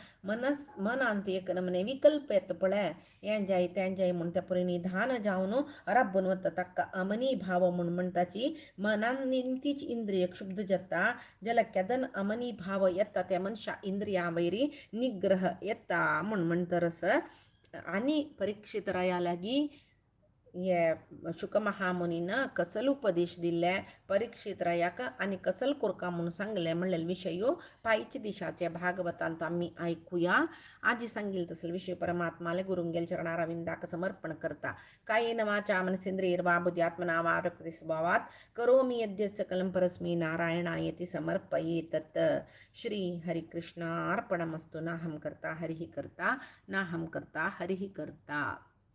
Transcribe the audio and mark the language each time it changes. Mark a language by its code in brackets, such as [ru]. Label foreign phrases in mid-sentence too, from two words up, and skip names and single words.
[kok] मनांत एक नमने विकल्प येता पळय हें जाय तें जाय म्हूण त्या परी निधान जावन राबून वता ताका अमनी भाव म्हूण म्हणटाची मनान निमतीच इंद्रिय क्षुब्ध जाता जाल्यार केदन अमनी भाव येता त्या मनशा इंद्रिया वयरी निग्रह येता म्हूण म्हणटरस आनी परीक्षित राया लागी हे शुकमहामुनीन कसल उपदेश दिल्ले परीक्षित रायाक आनी कसल कोरका म्हणून सांगले म्हणलेले विशयो पायच्या दिशाचे भागवतांत आमी ऐकूया आजी सांगील तसले विषय परमात्माले गुरुंगेल चरणारविंदाक समर्पण करता [sa] कायेन वाचा मनसेंद्रियर्वा बुद्ध्यात्मना वा प्रकृती स्वभावात करोमि यद्यत् सकलं परस्मै नारायणायति समर्पयेतत् श्री हरिकृष्णार्पणमस्तु नाहं कर्ता हरिः कर्ता नाहं कर्ता हरिः कर्ता।